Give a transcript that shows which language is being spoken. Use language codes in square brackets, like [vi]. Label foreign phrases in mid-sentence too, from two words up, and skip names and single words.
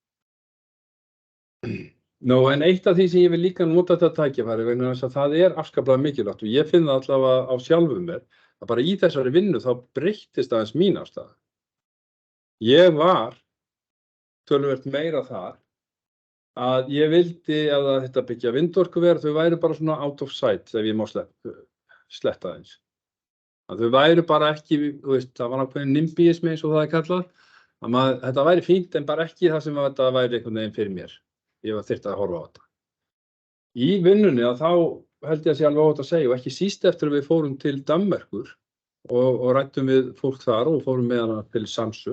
[is] Nú, en eitt af því sem ég vil líka nota þetta tækifæri vegna þess að það afskaplega mikilvægt og ég finn það allavega á sjálfum mér að bara í þessari vinnu þá breyttist aðeins mín afstaða. Ég var töluvert meira þar að ég vildi að þetta byggja vindorkuver, þau væru bara svona [en] out of sight [is] ef ég má sletta eins. Að þau væru bara ekki, það var ákveðin nimbíismi eins og það kallað, að þetta væri fínt en bara ekki það sem þetta væri einhvern veginn fyrir mér. Ég var þyrfti að horfa á þetta. Í vinnunni að þá held ég að sé alveg óhætt að segja og ekki síst eftir að við fórum til Danmerkur og ræddum við fólk þar og fórum með hana til Samsø.